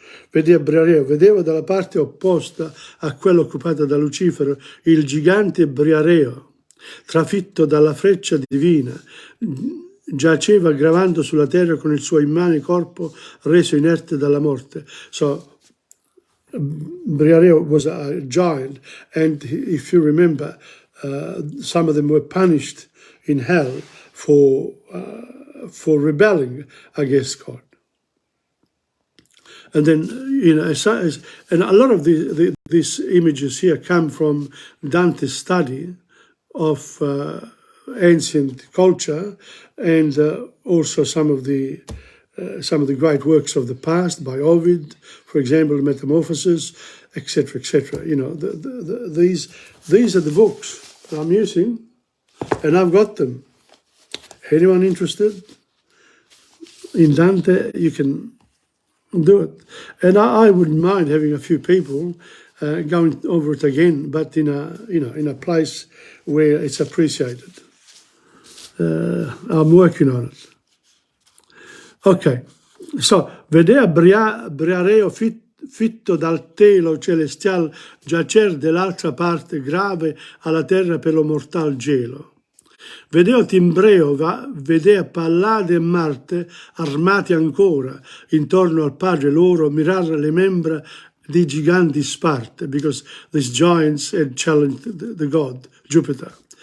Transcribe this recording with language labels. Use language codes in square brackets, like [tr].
[it] Vedeva dalla parte opposta a quella occupata da Lucifero il gigante Briareo, trafitto dalla freccia divina, giaceva gravando sulla terra con il suo immane corpo reso inerte dalla morte. [en] So, Briareo was a giant, and if you remember, some of them were punished in hell for rebelling against God. And then, and a lot of these images here come from Dante's study of ancient culture, and also some of the great works of the past by Ovid, for example, Metamorphoses, etc., etc. These are the books that I'm using, and I've got them. Anyone interested in Dante, you can do it. And I wouldn't mind having a few people going over it again, but in a place where it's appreciated. I'm working on it. Ok, so [it] vedea Briareo fitto dal telo celestial giacer dell'altra parte grave alla terra per lo mortal gelo. Vedeo Timbreo, vedea Pallade e Marte armati ancora intorno al padre loro mirar le membra di giganti Sparte, [en] because these giants had challenged the god Jupiter.